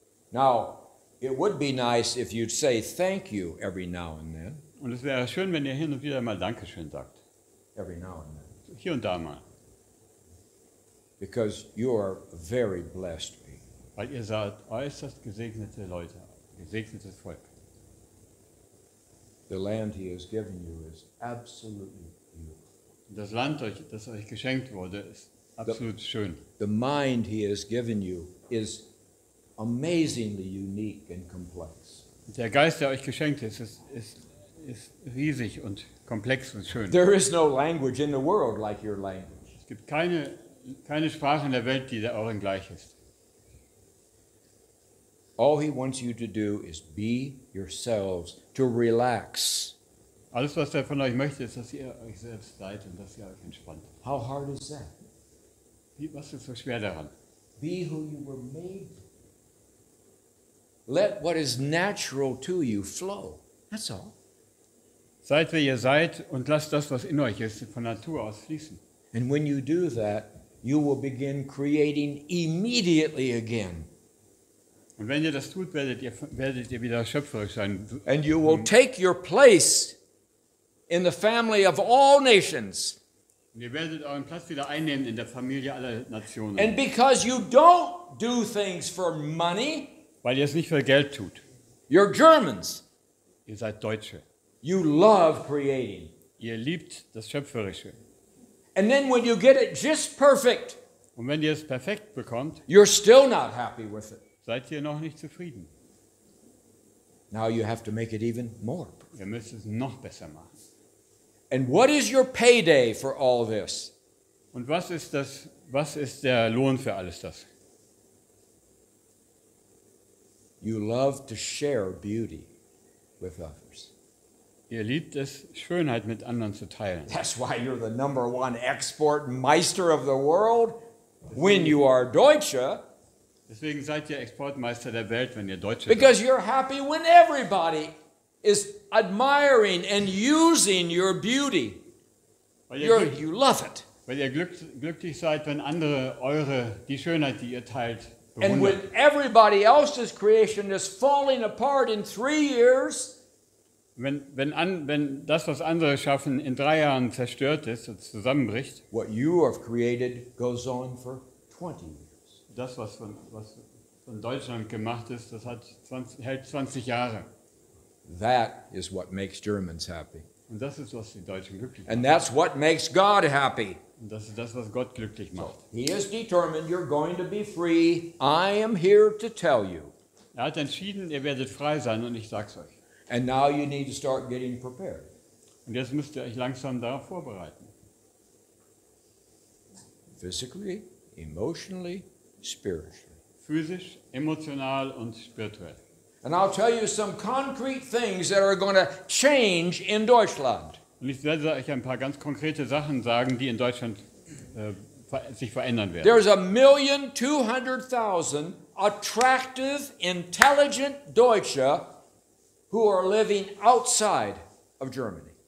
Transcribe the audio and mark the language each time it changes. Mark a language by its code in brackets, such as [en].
[en] Now, it would be nice if you'd say thank you every now and then. [de] Und es wäre schön, wenn ihr hin und wieder mal Dankeschön sagt. [en] Every now and then. [de] Hier und da mal. [en] Because you are very blessed people. [de] Weil ihr seid äußerst gesegnete Leute, gesegnetes Volk. [en] The land he has given you is absolutely beautiful. [de] Und das Land, das euch geschenkt wurde, ist absolut schön. [en] The mind he has given you is amazingly unique and complex. [de] Und der Geist, der euch geschenkt ist riesig und komplex und schön. [en] There is no language in the world like your language. [de] Es gibt keine Sprache in der Welt, die der euren gleich ist. [en] All he wants you to do is be yourselves, to relax. [de] Alles, was er von euch möchte, ist, dass ihr euch selbst seid und dass ihr euch entspannt. [en] How hard is that? [de] Was ist so schwer daran? [en] Be who you were made. Let what is natural to you flow. That's all. [de] Seid, wer ihr seid und lasst das, was in euch ist, von Natur aus fließen. [en] And when you do that, you will begin creating immediately again. [de] Und wenn ihr das tut, werdet ihr wieder schöpferisch sein. [en] And you will take your place in the family of all nations. [de] Und ihr werdet euren Platz wieder einnehmen in der Familie aller Nationen. [en] And because you don't do things for money, [de] Weil ihr es nicht für Geld tut. [en] you're Germans. [de] Ihr seid Deutsche. [en] You love creating. [de] Ihr liebt das Schöpferische. [en] And then when you get it just perfect, [de] Und wenn ihr es perfekt bekommt, [en] you're still not happy with it. [de] seid ihr noch nicht zufrieden. [en] Now you have to make it even more. [de] Ihr müsst es noch besser machen. [en] And what is your payday for all this? [de] Und was ist der Lohn für alles das? [en] You love to share beauty with others. [de] Ihr liebt es, Schönheit mit anderen zu teilen. [en] That's why you're the #1 export meister of the world. When you are Deutsche, [de] Deswegen seid ihr Exportmeister der Welt, wenn ihr Deutsche [en] because [de] seid. [en] you're happy when everybody is admiring and using your beauty. [de] Weil ihr, [en] You love it. [de] glücklich seid, wenn andere die Schönheit, die ihr teilt, [en] And [de] bewundern. [en] when everybody else's creation is falling apart in 3 years, [de] Wenn das, was andere schaffen, in 3 Jahren zerstört ist und zusammenbricht, [en] what you have created goes on for 20 years. [de] das, was von Deutschland gemacht ist, das hält 20 Jahre. [en] That is what makes Germans happy. [de] Und das ist, was die Deutschen glücklich macht. [en] And that's what makes God happy. [de] Und das ist das, was Gott glücklich macht. [en] He is determined you're going to be free. I am here to tell you. [de] Er hat entschieden, ihr werdet frei sein und ich sag's euch. [en] And now you need to start getting prepared. [de] Und jetzt müsst ihr euch langsam darauf vorbereiten. [en] Physically, emotionally, spiritually. [de] Physisch, emotional und spirituell. [en] And I'll tell you some concrete things that are going to change in Deutschland. [de] Und ich werde euch ein paar ganz konkrete Sachen sagen, die in Deutschland sich verändern werden. [en] There's 1,200,000 attractive, intelligent Deutsche who are living outside of Germany.